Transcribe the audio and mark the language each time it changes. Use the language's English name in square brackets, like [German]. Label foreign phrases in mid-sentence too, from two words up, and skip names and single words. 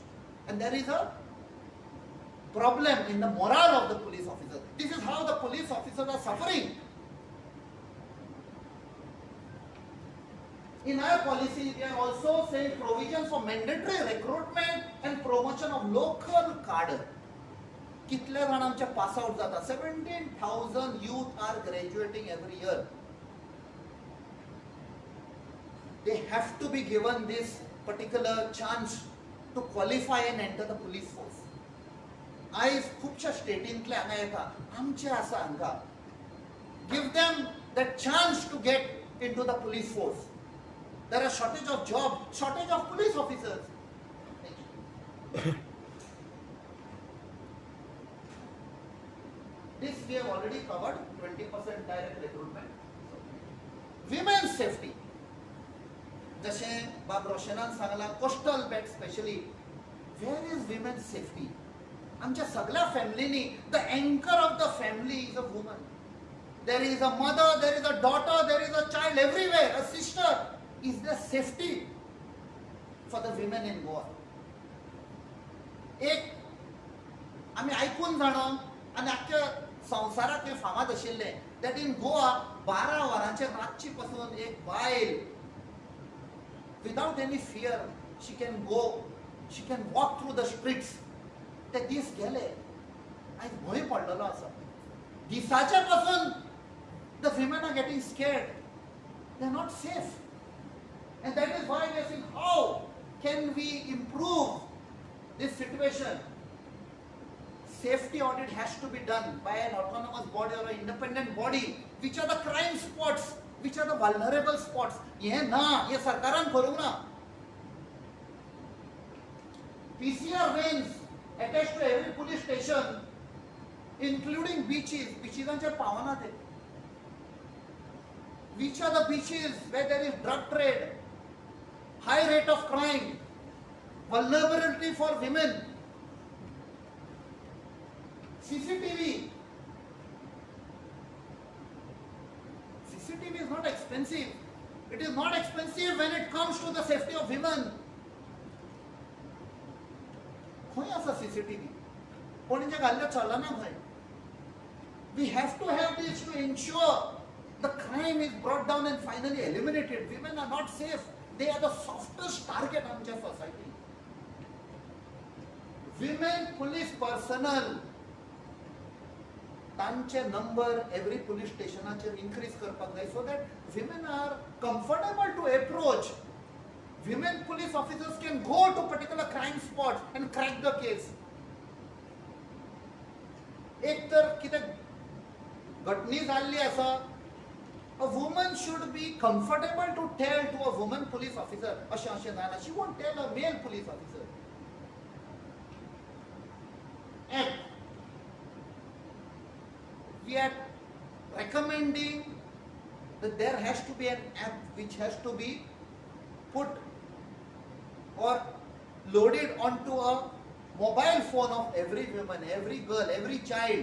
[English] And there is a problem in the morale of the police officers. This is how the police officers are suffering. In our policy, we are also saying provisions for mandatory recruitment and promotion of local cadre. [Konkani] कितले जाण आमचे पास आउट जाता? [English] 17,000 youth are graduating every year. They have to be given this particular chance to qualify and enter the police force. [Konkani] आयज खूपशा स्टेटींतले हांगा येता, आमचे आसा हांगा. [English] Give them that chance to get into the police force. There are shortage of jobs, shortage of police officers. This we have already covered, 20% direct recruitment. Women's safety. [Konkani] जशें बाब रोशनान सांगला, [English] coastal belt especially. Where is women's safety? [Konkani] आमच्या सगळ्या फॅमिलीनी [English] the anchor of the family is a woman. There is a mother, there is a daughter, there is a child everywhere, a sister. Is there safety for the women in Goa? [Konkani] एक आम्ही ऐकून जाणो आनी आख्ख्या संवसाराक हें फामाद आशिल्लें [English] that in Goa [Konkani] 12 वरांचे रातची पासून एक बायल [English] without any fear she can go, she can walk through the streets. [Konkani] ते दीस गेले, आयज भंय पडलेलो आसा. दिसाचे पासून [English] the women are getting scared. They are not safe. And that is why we are saying, how can we improve this situation? Safety audit has to be done by an autonomous body or an independent body. Which are the crime spots? Which are the vulnerable spots? [Konkani] ये ना, ये सरकारान करूँ ना. [English] PCR vans attached to every police station, including beaches. [Konkani] Beaches पावना ते. [English] Which are the beaches where there is drug trade, high rate of crime, vulnerability for women? CCTV. CCTV is not expensive. It is not expensive when it comes to the safety of women. [Konkani] खंय आसा CCTV? कोणींचे घाल्ले चलना खंय? [English] We have to have this to ensure the crime is brought down and finally eliminated. Women are not safe. They are the softest target in our society. Women police personnel, तांचे number every police station increase [Konkani] करपाक जाय [English] so that women are comfortable to approach. Women police officers can go to particular crime spots and crack the case. [Konkani] एक तर कितें घटनी जाल्ली आसा, [English] a woman should be comfortable to tell to a woman police officer, [Konkani] अशें जायना. [English] She won't tell a male police officer. And we are recommending that there has to be an app which has to be put or loaded onto a mobile phone of every woman, every girl, every child.